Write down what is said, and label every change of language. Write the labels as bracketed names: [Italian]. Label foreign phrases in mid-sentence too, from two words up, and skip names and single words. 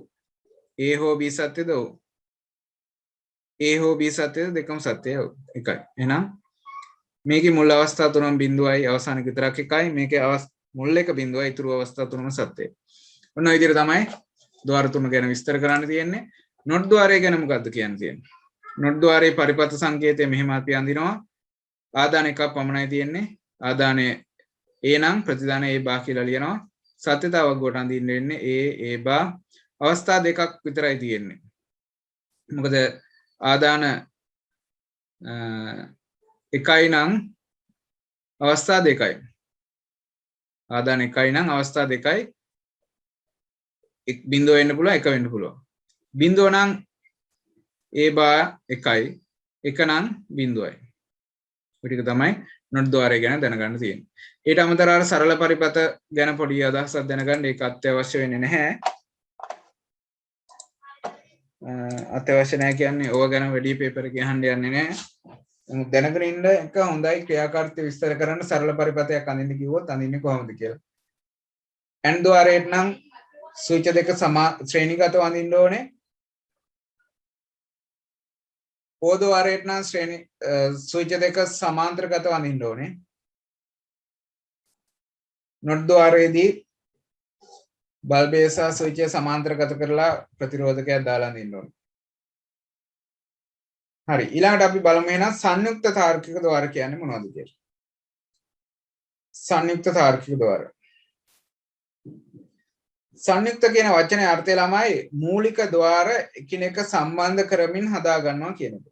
[Sinhala] a හෝ b සත්‍යද? ඔව්. a හෝ b සත්‍යද? දෙකම සත්‍යයි. ඔව්. එකයි. එහෙනම් මේකේ මුල් අවස්ථා තුනම බිඳුවයි අවසාන විතරක් එකයි. මේකේ මුල් එක බිඳුවයි ඉතුරු අවස්ථා තුනම සත්‍යයි. ඔන්න ඔය විදිහට තමයි ద్వාර තුන ගැන විස්තර කරන්න තියෙන්නේ. not ద్వාරය ගැන මොකද්ද කියන්න තියෙන්නේ? not ద్వාරයේ පරිපත සංකේතය මෙහෙම අපි අඳිනවා. ආදාන එකක් පමණයි තියෙන්නේ. ආදානය a නම් ප්‍රතිදානය a බා කියලා ලියනවා. සත්‍යතාවක් කොට අඳින්න වෙන්නේ a බා. අවස්ථා දෙකක් විතරයි තියෙන්නේ. මොකද ආදාන එකයි නම් අවස්ථා දෙකයි. ආදාන එකයි නම් අවස්ථා දෙකයි. බිඳුව වෙන්න පුළුවන් එක වෙන්න පුළුවන්. බිඳුව නම් a බා එකයි. එක නම් බිඳුවයි. ඔය ටික තමයි not ద్వාරය ගැන දැනගන්න තියෙන්නේ. ඊට අමතරව අර සරල පරිපත ගැන පොඩි අදහසක් දැනගන්න ඒක අත්‍යවශ්‍ය වෙන්නේ නැහැ. අත්‍යවශ්‍ය නැහැ කියන්නේ ඕවා ගැන වැඩි පේපර් එකේ අහන්න යන්නේ නැහැ. නමුත් දැනගෙන ඉන්න එක හොඳයි ක්‍රියාකාරීත්වය විස්තර කරන්න සරල පරිපතයක් අඳින්න කිව්වොත් අඳින්නේ කොහොමද කියලා. and ద్వාරයට නම් සූචක දෙක ශ්‍රේණිගතව අඳින්න ඕනේ. O ద్వාරයට නම් සූචක දෙක සමාන්තරගතව අඳින්න ඕනේ. not ద్వාරයේදී බල්බය සහ සූචකය සමාන්තරගත කරලා ප්‍රතිරෝධකයක් දාලා අඳින්න ඕනේ. හරි ඊළඟට අපි බලමු එහෙනම් සංයුක්ත තාර්කික ద్వාර කියන්නේ මොනවද කියලා. සංයුක්ත තාර්කික ద్వාර. සංයුක්ත කියන වචනේ අර්ථය ළමයි මූලික ద్వාර එකිනෙක සම්බන්ධ කරමින් හදා ගන්නවා කියන එක.